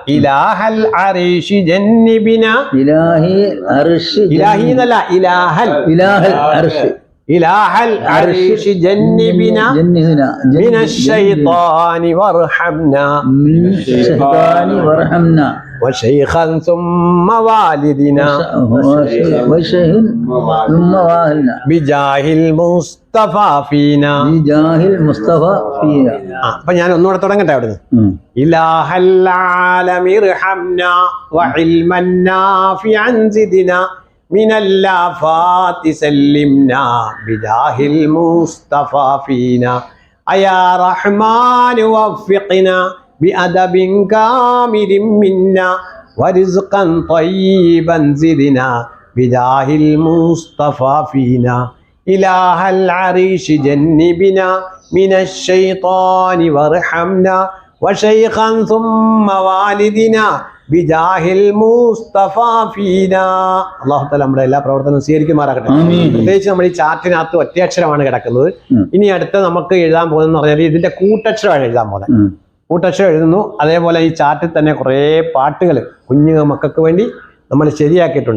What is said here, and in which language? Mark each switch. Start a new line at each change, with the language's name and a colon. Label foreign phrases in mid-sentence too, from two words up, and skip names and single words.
Arabic: إله العرش جنبنا. ഇലാഹി എന്നല്ല, ഇലാഹൽ. إله العرش جنبنا من الشيطان وارحمنا وشيخا ثم والدنا بجاه المصطفى فينا.
Malayalam: അപ്പൊ ഞാൻ ഒന്നുകൂടെ തുടങ്ങട്ടെ അവിടുന്ന്.
Arabic: إله العالم ارحمنا وعلما نافعا زدنا من الآفات سلمنا بجاه المصطفى فينا أيا رحمن وفقنا بأدب كامل منا ورزقا طيبا زدنا بجاه المصطفى فينا إله العريش جنبنا من الشيطان وارحمنا وشيخا ثم والدنا بجاه المصطفى فينا.
Malayalam: അല്ലാഹു തആല നമ്മുടെ എല്ലാ പ്രവർത്തനവും സ്വീകരിക്കുമാറാകട്ടെ. പ്രത്യേകിച്ച് നമ്മൾ ഈ ചാർട്ടിനകത്ത് ഒറ്റയക്ഷരമാണ് കിടക്കുന്നത്. ഇനി അടുത്ത നമുക്ക് എഴുതാൻ പോകുന്നതെന്ന് പറഞ്ഞാൽ ഇതിന്റെ കൂട്ടക്ഷരമാണ് എഴുതാൻ പോകുന്നത്. കൂട്ടക്ഷരം എഴുതുന്നു. അതേപോലെ ഈ ചാർട്ടിൽ തന്നെ കുറേ പാട്ടുകൾ കുഞ്ഞു മക്കൾക്ക് വേണ്ടി നമ്മൾ ശരിയാക്കിയിട്ടുണ്ട്.